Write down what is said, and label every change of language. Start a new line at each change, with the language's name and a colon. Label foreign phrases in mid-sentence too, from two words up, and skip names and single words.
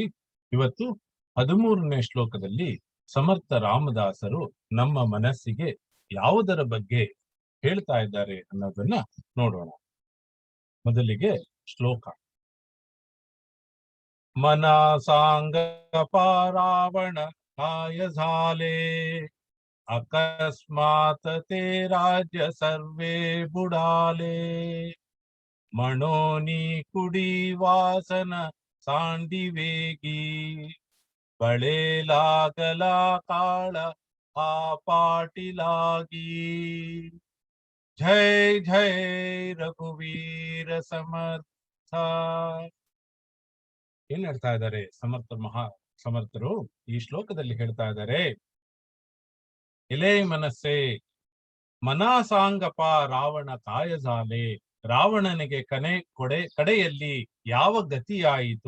Kannada: ಇವತ್ತು 13ನೇ ಶ್ಲೋಕದಲ್ಲಿ ಸಮರ್ಥ ರಾಮದಾಸರು ನಮ್ಮ ಮನಸ್ಸಿಗೆ ಯಾವುದರ ಬಗ್ಗೆ ಹೇಳ್ತಾ ಇದ್ದಾರೆ ಅನ್ನೋದನ್ನ ನೋಡೋಣ. ಮೊದಲಿಗೆ ಶ್ಲೋಕ.
Marathi: मना सांग पा रावणा काय झाले अकस्मात ते राज्य सर्वे बुडाले मनोनी कुडी वासन सांडी वेगी बळे लागला काळ हा पाटीलागी जय जय रघुवीर समर्थ.
Kannada: ಏನ್ ಹೇಳ್ತಾ ಇದ್ದಾರೆ ಸಮರ್ಥರು ಈ ಶ್ಲೋಕದಲ್ಲಿ? ಹೇಳ್ತಾ ಇದ್ದಾರೆ, ಎಲೆ ಮನಸ್ಸೆ,
Marathi: मना सांग पा रावणा काय झाले,
Kannada: ರಾವಣನಿಗೆ ಕಡೆಯಲ್ಲಿ ಯಾವ ಗತಿಯಾಯಿತು?